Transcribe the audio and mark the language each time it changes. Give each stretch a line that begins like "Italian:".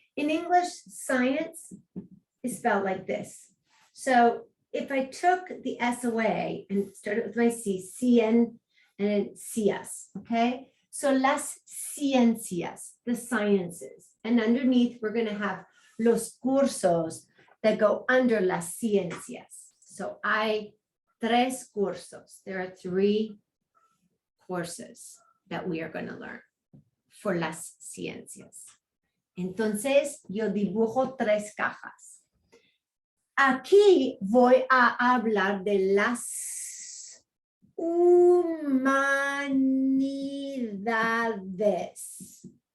English: In English, science is spelled like this. So if I took the S away and started with my C, cien, and then cias, okay? So
Spanish: las ciencias,
English: the sciences. And underneath, we're gonna have
Spanish: los cursos
English: that go under
Spanish: las ciencias. So tres cursos.
English: There are 3 courses that we are going to learn for
Spanish: las ciencias. Entonces, yo dibujo 3 cajas. Aquí voy a hablar de las humanidades.